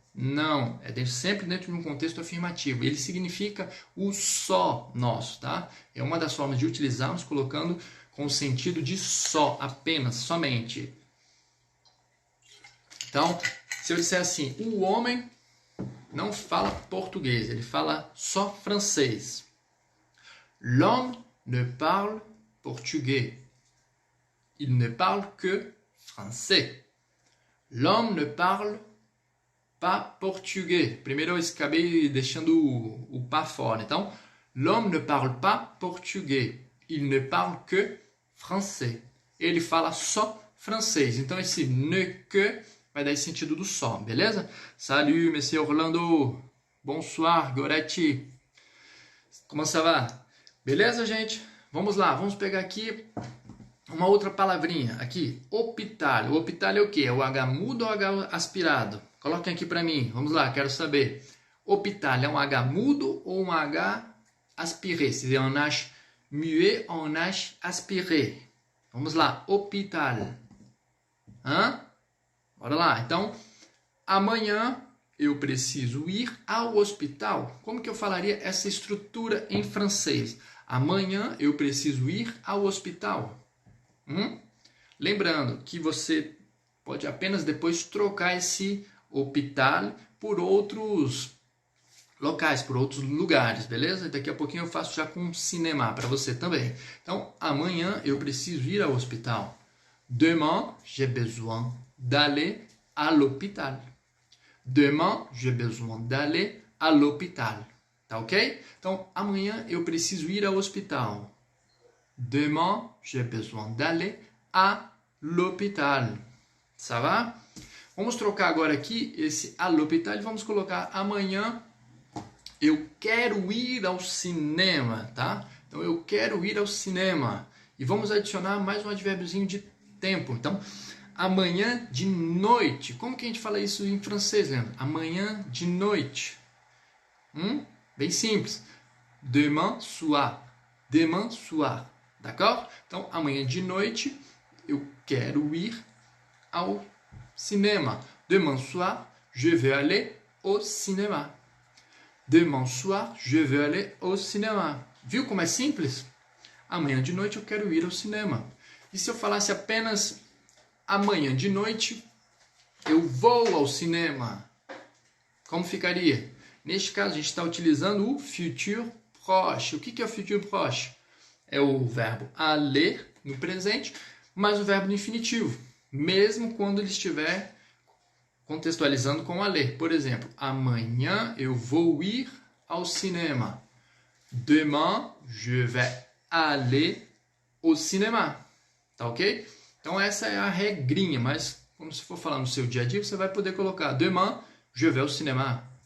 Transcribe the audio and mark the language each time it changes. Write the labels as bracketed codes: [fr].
[pt] Não, sempre dentro de um contexto afirmativo. Ele significa o só nosso, tá? É uma das formas de utilizarmos colocando com o sentido de só, apenas, somente. Então, se eu disser assim, o homem não fala português, ele fala só francês. [fr] L'homme ne parle portugais. Il ne parle que français. L'homme ne parle pas portugais. [pt] Primeiro eu acabei deixando o pas fora. Então, [fr] l'homme ne parle pas portugais. Il ne parle que français. [pt] Ele fala só francês. Então, esse ne que vai dar esse sentido do só, beleza? [fr] Salut, monsieur Orlando. Bonsoir, Goretti. Como ça va? [pt] Beleza, gente? Vamos lá, vamos pegar aqui uma outra palavrinha. Aqui, hospital. O hospital é o quê? É o H mudo ou H aspirado? Coloquem aqui para mim. Vamos lá, quero saber. Hospital é um H mudo ou um H aspiré? [fr] C'est un H muet ou un H aspiré? [pt] Vamos lá, hospital. Hã? Bora lá. Então, amanhã eu preciso ir ao hospital. Como que eu falaria essa estrutura em francês? Amanhã eu preciso ir ao hospital. Lembrando que você pode apenas depois trocar esse hospital por outros locais, por outros lugares, beleza? Daqui a pouquinho eu faço já com cinema para você também. Então, amanhã eu preciso ir ao hospital. [fr] Demain, j'ai besoin d'aller à l'hôpital. Demain, j'ai besoin d'aller à l'hôpital. [pt] Tá ok? Então, amanhã eu preciso ir ao hospital. [fr] Demain, j'ai besoin d'aller à l'hôpital. Ça va? [pt] Vamos trocar agora aqui esse [fr] à l'hôpital [pt] e vamos colocar amanhã eu quero ir ao cinema, tá? Então, eu quero ir ao cinema. E vamos adicionar mais um advérbiozinho de tempo. Então, amanhã de noite. Como que a gente fala isso em francês, Leandro? Amanhã de noite. Bem simples. [fr] Demain soir. Demain soir. D'accord? [pt] Então, amanhã de noite, eu quero ir ao cinema. [fr] Demain soir, je vais aller au cinéma. Demain soir, je vais aller au cinéma. [pt] Viu como é simples? Amanhã de noite eu quero ir ao cinema. E se eu falasse apenas amanhã de noite, eu vou ao cinema? Como ficaria? Neste caso, a gente está utilizando o futur proche. O que é o futur proche? É o verbo aller no presente, mais o verbo no infinitivo, mesmo quando ele estiver contextualizando com aller. Por exemplo, amanhã eu vou ir ao cinema. [fr] Demain, je vais aller au cinéma. [pt] Tá ok? Então essa é a regrinha, mas como se for falar no seu dia a dia, você vai poder colocar [fr] demain, je vais au cinéma.